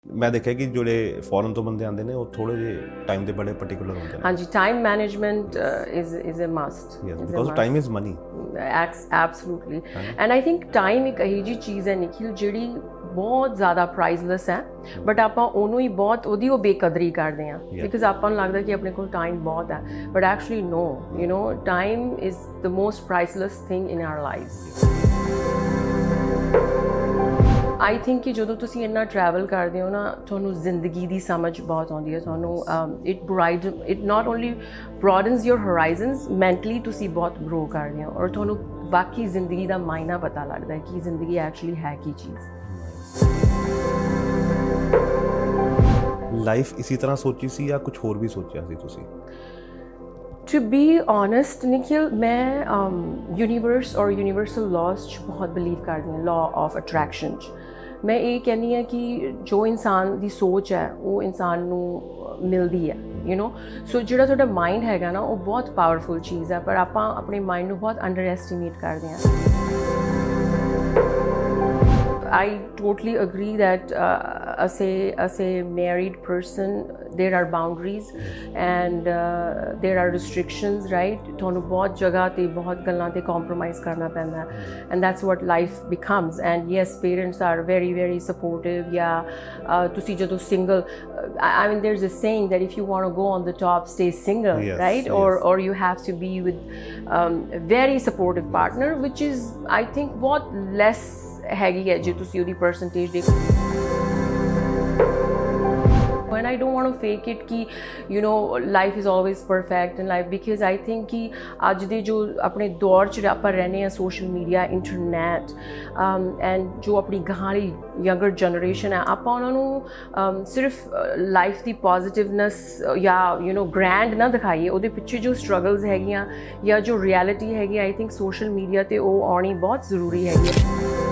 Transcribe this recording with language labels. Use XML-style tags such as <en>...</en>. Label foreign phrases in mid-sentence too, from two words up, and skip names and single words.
<pa>ਮੈਂ ਦੇਖਿਆ ਕਿ ਜਿਹੜੇ ਫੋਰਨ ਤੋਂ ਬੰਦੇ ਆਉਂਦੇ ਨੇ ਉਹ ਥੋੜੇ ਜਿਹੇ ਟਾਈਮ ਦੇ ਬੜੇ ਪਾਰਟਿਕੂਲਰ ਹੁੰਦੇ ਨੇ</pa> <en>ਹਾਂਜੀ time management is a must because time is money absolutely and I think time</en> <pa>ਇੱਕ ਇਹੀ ਜਿਹੀ ਚੀਜ਼ ਹੈ ਨਿਖਿਲ ਜਿਹੜੀ ਬਹੁਤ ਜ਼ਿਆਦਾ ਪ੍ਰਾਈਸਲੈਸ ਹੈ ਬਟ ਆਪਾਂ ਉਹਨੂੰ ਹੀ ਬਹੁਤ ਉਹਦੀ ਉਹ ਬੇਕਦਰੀ ਕਰਦੇ ਹਾਂ ਬਿਕਾਜ਼ ਆਪਾਂ ਨੂੰ ਲੱਗਦਾ ਕਿ ਆਪਣੇ ਕੋਲ ਟਾਈਮ ਬਹੁਤ ਹੈ</pa> <en>but actually no you know time is the most priceless thing in our lives I think</en> <pa>ਕਿ ਜਦੋਂ ਤੁਸੀਂ ਇੰਨਾ ਟਰੈਵਲ ਕਰਦੇ ਹੋ ਨਾ ਤੁਹਾਨੂੰ ਜ਼ਿੰਦਗੀ ਦੀ ਸਮਝ ਬਹੁਤ ਆਉਂਦੀ ਹੈ ਤੁਹਾਨੂੰ</pa> <en>it not only broadens your horizons</en> <pa>ਮੈਂਟਲੀ ਤੁਸੀਂ ਬਹੁਤ ਗਰੋ ਕਰਦੇ ਹੋ ਔਰ ਤੁਹਾਨੂੰ ਬਾਕੀ ਜ਼ਿੰਦਗੀ ਦਾ ਮਾਇਨਾ ਪਤਾ ਲੱਗਦਾ ਹੈ ਕਿ ਜ਼ਿੰਦਗੀ ਐਕਚੁਅਲੀ ਹੈ ਕੀ ਚੀਜ਼ ਲਾਈਫ ਇਸੇ ਤਰ੍ਹਾਂ ਸੋਚੀ ਸੀ ਜਾਂ ਕੁਝ ਹੋਰ ਵੀ ਸੋਚਿਆ ਸੀ ਤੁਸੀਂ</pa> <en>To be honest,</en> <hi>Nikhil, मैं यूनिवर्स और</hi> <en>universal laws</en> <hi>बहुत बिलीव करती हूँ</hi> <en>law of attraction</en> <hi>मैं ये कहनी है कि जो इंसान की सोच है वो इंसान नू मिलती है</hi> <en>you know so</en> <hi>जो थोड़ा माइंड हैगा ना वो बहुत पावरफुल चीज़ है पर आप अपने माइंड को बहुत अंडर एस्टिमेट करते हैं</hi> <en>I totally agree that as a married person there are boundaries and there are restrictions right</en> <pa>ਤੁਹਾਨੂੰ ਬਹੁਤ ਜਗ੍ਹਾ ਤੇ ਬਹੁਤ ਗੱਲਾਂ ਤੇ compromise ਕਰਨਾ ਪੈਂਦਾ</pa> <en>and that's what life becomes and yes parents are very very supportive yeah</en> <pa>ਤੁਸੀਂ ਜਦੋਂ</pa> <en>single I mean there's a saying that if you want to go on the top stay single yes, right yes. or you have to be with a very supportive partner which is I think</en> <pa>ਬਹੁਤ less ਹੈਗੀ ਹੈ ਜੇ ਤੁਸੀਂ ਉਹਦੀ ਪਰਸੈਂਟੇਜ ਦੇਖੋ</pa> <en>and I don't want to fake it</en> <pa>ਕਿ</pa> <en>you know life is always perfect in life because I think</en> <pa>ਕਿ ਅੱਜ ਦੇ ਜੋ ਆਪਣੇ ਦੌਰ 'ਚ ਆਪਾਂ ਰਹਿੰਦੇ ਹਾਂ</pa> <en>social media internet and</en> <pa>ਜੋ ਆਪਣੀ ਗਾਂਹਲੀ</pa> <en>younger generation</en> <pa>ਹੈ ਆਪਾਂ ਉਹਨਾਂ ਨੂੰ ਸਿਰਫ ਲਾਈਫ ਦੀ ਪੋਜ਼ਿਟਿਵਨੈਸ ਜਾਂ</pa> <en>you know grand</en> <pa>ਨਾ ਦਿਖਾਈਏ ਉਹਦੇ ਪਿੱਛੇ ਜੋ ਸਟਰਗਲਸ ਹੈਗੀਆਂ ਜਾਂ ਜੋ ਰਿਐਲਿਟੀ ਹੈਗੀ</pa> <en>I think social media</en> <pa>'ਤੇ ਉਹ ਆਉਣੀ ਬਹੁਤ ਜ਼ਰੂਰੀ ਹੈਗੀ ਹੈ</pa>